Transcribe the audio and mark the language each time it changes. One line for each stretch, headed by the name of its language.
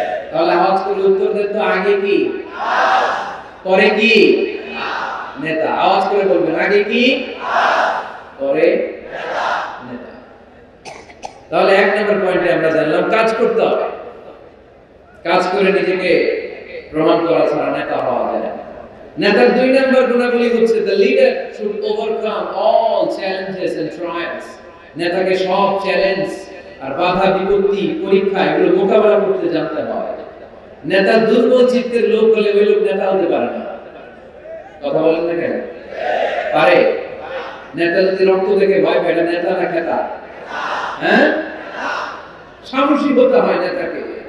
Bangla: তাহলে আওয়াজ করে উত্তর দেন তো, আগে কি পরে কি? নেতা। আওয়াজ করে বলবেন, আগে কি পরে নেতা। তাহলে এক নম্বর পয়েন্টে আমরা জানলাম কাজ করতে হবে। কাজ করে নিজেকে প্রমাণ করা ছাড়া নেতা হওয়া যায় না। নেতার দুই নম্বর গুণাবলী হচ্ছে
English: the leader should overcome all challenges and trials.
Bangla: নেতাকে সব চ্যালেঞ্জ আর বাধা বিপত্তি পরীক্ষা এগুলো মোকাবেলা করতে জানতে হয়। নেতা দুর্বল চিত্তের লোক হলে ওই লোক নেতা হতে পারে না। কথা বলেন না কেন? পারে? নেতা যদি রক্ত দেখে ভয় পায়, এটা নেতা না খেতা? হ্যাঁ, সাহসী হতে হয় নেতাকে।